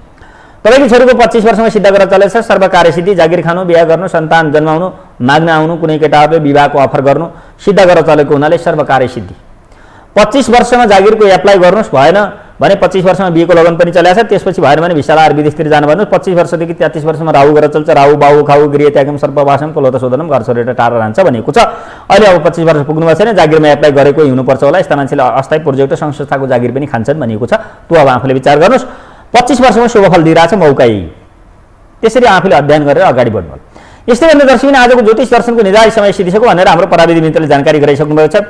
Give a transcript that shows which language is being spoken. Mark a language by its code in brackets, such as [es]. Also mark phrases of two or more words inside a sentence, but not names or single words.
[ne] तपाईको छोरीको 25 वर्षमा सिद्ध गरेर चलेछ। सर्व कार्य सिद्धि, जागिर खानु, बिहा गर्नु, सन्तान जन्माउनु, माग्न आउनु, कुनै केटाहरूले विवाहको अफर गर्नु सिद्ध गरेर चलेको हुनाले सर्व कार्य सिद्धि। 25 वर्षमा जागिरको एप्लाई गर्नुस्, भएन भने 25 वर्षमा बिहेको लगन पनि चलेछ। त्यसपछि भएन भने भिसालार विदेशतिर जानु भन्नुस्। 25 वर्षदेखि 33 वर्षमा राहु गरेर चल्छ। [sa] राहु बाहु खाउ गृह त्यागम सर्पवासम कुलोत शोधनम [ne] घर छोडेर टाढा रहन्छ भनेको छ। अहिले अब 25 वर्ष पुग्नु भएको छैन, जागिरमा एप्लाई गरेकै हुनुपर्छ होला। यस्ता मान्छेले अस्थायी प्रोजेक्ट संस्थाको जागिर पनि खान्छन् भनेको छ। त्यो अब आफूले विचार गर्नुस्। 25 वर्षमा शुभफल दिइरहेछ मौका यही। त्यसरी आफूले अध्ययन गरेर अगाडि बढ्नु होला। यस्तै भन्दा दर्शक आजको ज्योतिष दर्शनको निर्धारित समय सिद्धिसक्यो भनेर हाम्रो प्राविधिक मित्रले जानकारी गराइसक्नु भएको छ।